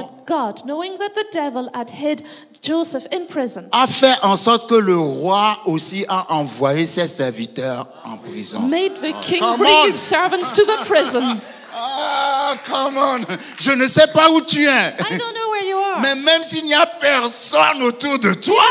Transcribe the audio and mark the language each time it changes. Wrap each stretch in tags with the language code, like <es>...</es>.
<en>But God, knowing that the devil had hid Joseph in prison,</en> <fr>a fait en sorte que le roi aussi a envoyé ses serviteurs en prison.</fr> <en>made the king Come bring on. his servants to the prison. Ah, come on.</en> <fr>Je ne sais pas où tu es.</fr> <en>I don't know where you are.</en> <fr>Mais même s'il n'y a personne autour de toi,</fr>